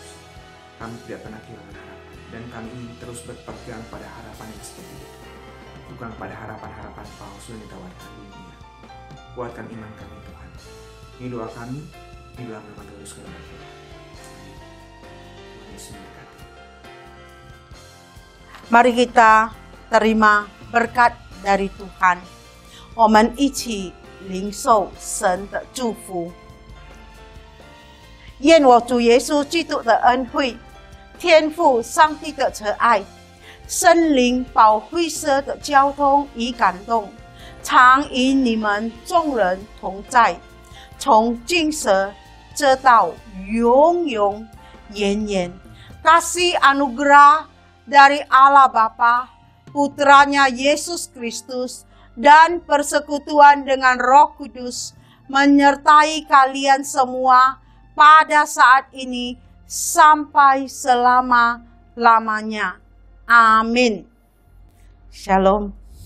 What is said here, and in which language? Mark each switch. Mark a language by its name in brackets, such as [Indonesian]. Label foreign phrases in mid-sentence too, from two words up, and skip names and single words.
[Indonesian] Kami tidak pernah kehilangan harapan, dan kami ingin terus berpegang pada harapan yang seperti itu, bukan pada harapan-harapan palsu yang ditawarkan dunia. Kuatkan iman kami, Tuhan. Ini doa kami di dalam nama Tuhan Yesus Kristus. Tuhan Yesus memberkati. Mari kita terima berkat dari Tuhan. [Chinese] 我们一起领受神的祝福。愿我主耶稣基督的恩惠、天父上帝的慈爱、圣灵保惠师的交通与感动，常与你们众人同在，从今时直到永永远远。 [Indonesian] Kasih anugerah dari Allah Bapa, Putranya Yesus Kristus, dan persekutuan dengan Roh Kudus menyertai kalian semua pada saat ini sampai selama-lamanya. [Chinese] 阿门。Shalom。